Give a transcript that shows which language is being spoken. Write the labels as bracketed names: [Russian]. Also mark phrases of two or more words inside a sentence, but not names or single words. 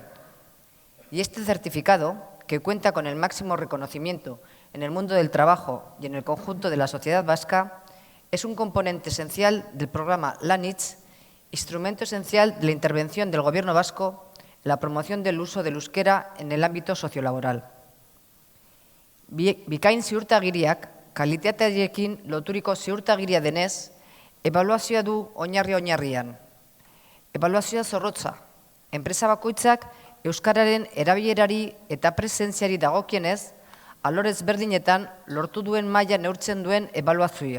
[Spanish] Y este certificado, que cuenta con el máximo reconocimiento en el mundo del trabajo y en el conjunto de la sociedad vasca, es un componente esencial del programa LANITZ, instrumento esencial de la intervención del Gobierno vasco en la promoción del uso del euskera en el ámbito sociolaboral. [Basque] Bikain ziurtagiriak, kalitatearekin loturiko ziurtagiria denez, ebaluazioa du oinarri-oinarrian. Ebaluazioa zorrotza, enpresa bakoitzak euskararen erabilerari eta presentziari dagokienez, alor ezberdinetan lortu duen maila neurtzen duen ebaluazioa.